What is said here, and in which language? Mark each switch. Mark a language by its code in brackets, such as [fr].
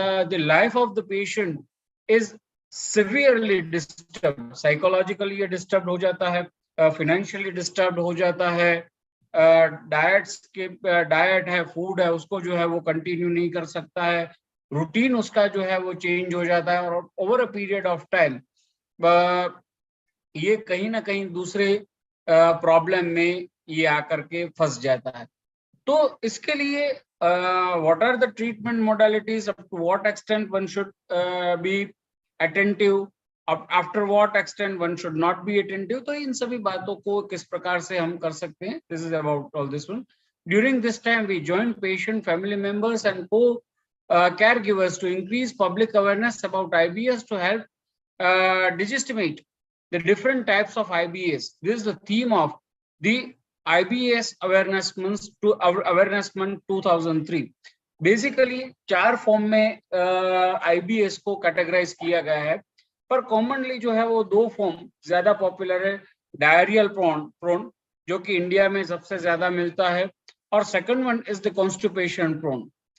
[en] the life of the patient is severely disturb, [hi] psychologically ये disturb हो जाता है, फाइनेंशियली डिस्टर्ब हो जाता है, डाइट है, फूड है, उसको जो है वो कंटिन्यू नहीं कर सकता है, रूटीन उसका जो है वो चेंज हो जाता है, और [en] over a period of time [hi] ये कहीं ना कहीं दूसरे प्रॉब्लम में ये आकर के फंस जाता है। तो इसके लिए [en] what are the treatment modalities, up to what extent one should be attentive, after what extent one should not be attentive, [hi] तो इन सभी बातों को किस प्रकार से हम कर सकते हैं, [en] This is about all this one. During this time we join patient, family members and को caregivers to increase public awareness about IBS to help legitimate the different types of IBS. This is the theme of the IBS Awareness Month 2003. [hi] Basically 4 form में IBS को categorise किया गया है, पर commonly जो है वो 2 फॉर्म ज्यादा पॉपुलर है। डायरियल प्रोन जो कि इंडिया में सबसे ज्यादा मिलता है, और [en] Second one is the constipation prone.